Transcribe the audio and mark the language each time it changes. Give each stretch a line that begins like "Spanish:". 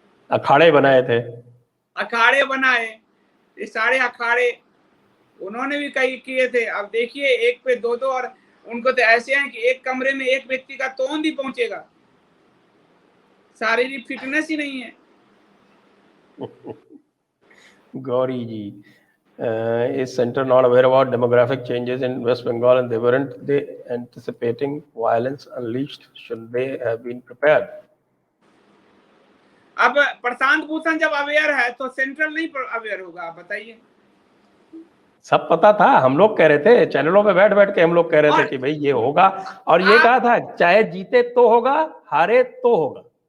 Hindi: अखाड़े बनाए थे, अखाड़े बनाए, ये सारे अखाड़े उन्होंने भी कई किए थे। अब देखिए, एक पे दो, और उनको तो ऐसे हैं कि एक कमरे में एक व्यक्ति का तोंद ही पहुंचेगा, शारीरिक फिटनेस ही नहीं है।
English: Gauri ji, is center not aware about demographic changes in West Bengal and they weren't they anticipating violence unleashed? Should they have been prepared?
Hindi: अब प्रशांत भूषण जब अवेयर है तो सेंट्रल नहीं अवेयर होगा? आप बताइए। सब पता था, हम लोग कह रहे थे चैनलों पे बैठ बैठ के, हम लोग कह रहे थे कि भाई ये होगा, और ये कहा था चाहे जीते तो होगा, हारे तो होगा।